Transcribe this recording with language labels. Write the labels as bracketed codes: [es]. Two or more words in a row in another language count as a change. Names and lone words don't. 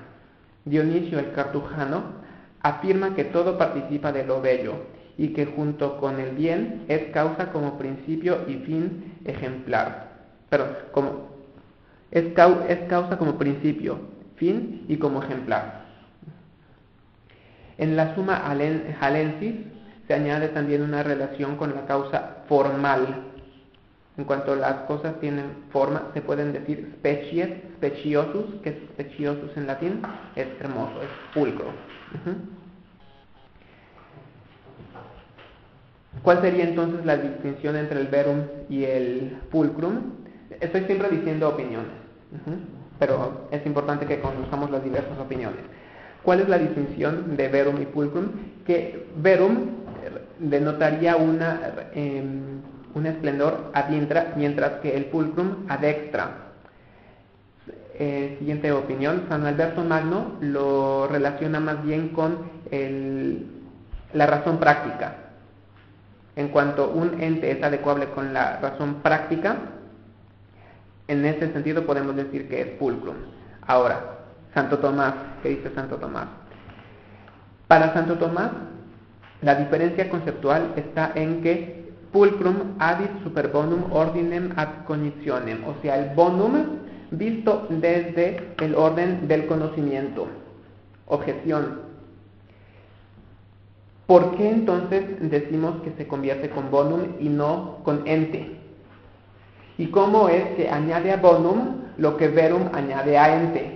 [es] Dionisio el Cartujano afirma que todo participa de lo bello y que junto con el bien es causa como principio y fin ejemplar. Perdón, es causa como principio, fin y como ejemplar. En la summa halensis se añade también una relación con la causa formal. En cuanto las cosas tienen forma, se pueden decir [la] species, speciosus, [es] que es speciosus en latín, es hermoso, es pulcro. ¿Cuál sería entonces la distinción entre el verum y el pulcrum? Estoy siempre diciendo opiniones, pero es importante que conozcamos las diversas opiniones. ¿Cuál es la distinción de verum y pulcrum? Que verum denotaría un esplendor a diestra, mientras que el pulcrum a dextra. Siguiente opinión, San Alberto Magno lo relaciona más bien con la razón práctica. En cuanto un ente es adecuable con la razón práctica, en ese sentido podemos decir que es pulcrum. Ahora, Santo Tomás, ¿qué dice Santo Tomás? Para Santo Tomás, la diferencia conceptual está en que [la] pulcrum adit super bonum ordinem ad cognitionem, [es] o sea, el bonum visto desde el orden del conocimiento. Objeción. ¿Por qué entonces decimos que se convierte con bonum y no con ente? ¿Y cómo es que añade a bonum lo que verum añade a ente?